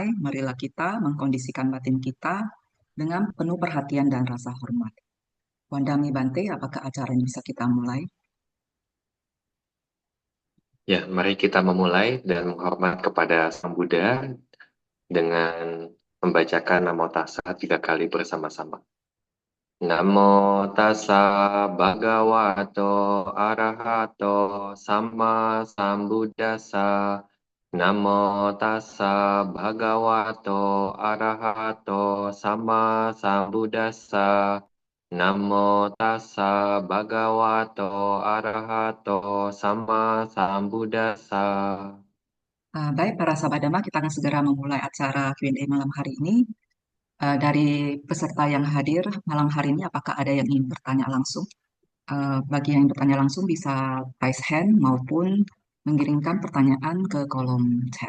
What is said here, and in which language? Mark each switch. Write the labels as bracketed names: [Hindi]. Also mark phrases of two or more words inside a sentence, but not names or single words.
[Indonesian] Marilah kita mengkondisikan batin kita dengan penuh perhatian dan rasa hormat. [Pali] Wandami Bante, [Indonesian] apakah acara ini bisa kita mulai? Ya, mari kita memulai dan menghormat kepada Sang Buddha dengan membacakan Namo Tassa 3 kali bersama-sama. [Pali] Namo Tassa Bhagavato Arahato Samma Sambuddhassa. Namo Tassa Bhagavato Arahato Samma Sambuddhassa. Namo Tassa Bhagavato Arahato Samma Sambuddhassa. [Indonesian] Baik, para sahabat Dhamma, kita akan segera memulai acara Q&A malam hari ini. Dari peserta yang hadir malam hari ini, apakah ada yang ingin bertanya langsung? Bagi yang bertanya langsung bisa [English] raise hand [Indonesian] maupun mengirimkan pertanyaan ke kolom chat.